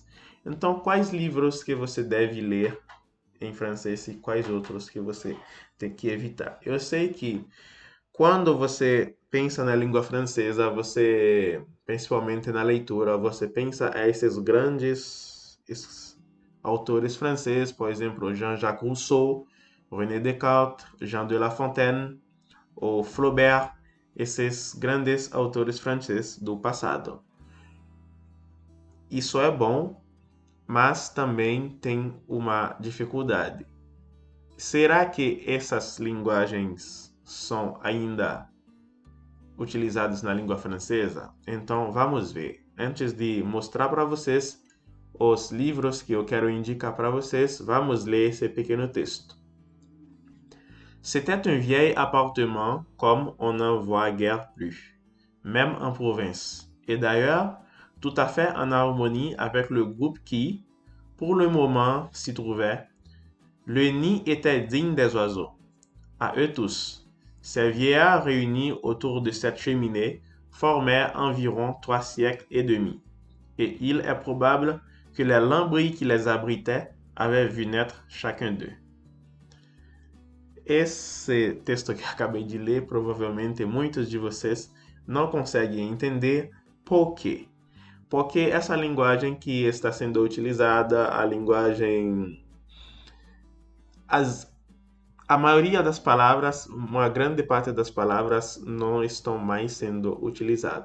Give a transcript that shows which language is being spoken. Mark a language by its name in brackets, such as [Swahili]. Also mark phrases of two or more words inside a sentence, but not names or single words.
[Portuguese] Então, quais livros que você deve ler em francês e quais outros que você tem que evitar? Eu sei que quando você pensa na língua francesa, você, principalmente na leitura, você pensa a esses grandes autores franceses, por exemplo, Jean-Jacques Rousseau, René Descartes, Jean de La Fontaine ou Flaubert, esses grandes autores franceses do passado. Isso é bom, mas também tem uma dificuldade. Será que essas linguagens são ainda utilizadas na língua francesa? Então vamos ver. Antes de mostrar para vocês os livros que eu quero indicar para vocês, vamos ler esse pequeno texto. [French] C'était un vieil appartement comme on n'en voit guère plus, même en province. Et d'ailleurs, tout à fait en harmonie avec le groupe qui, pour le moment, s'y trouvait. Le nid était digne des oiseaux. À eux tous, ces vieillards réunis autour de cette cheminée formaient environ 3 siècles et demi, et il est probable que les lambris qui les abritaient avaient vu naître chacun d'eux. [Portuguese] Esse texto que acabei de ler, provavelmente muitos de vocês não conseguem entender por quê. Porque essa linguagem que está sendo utilizada, a linguagem... A maioria das palavras, uma grande parte das palavras não estão mais sendo utilizadas.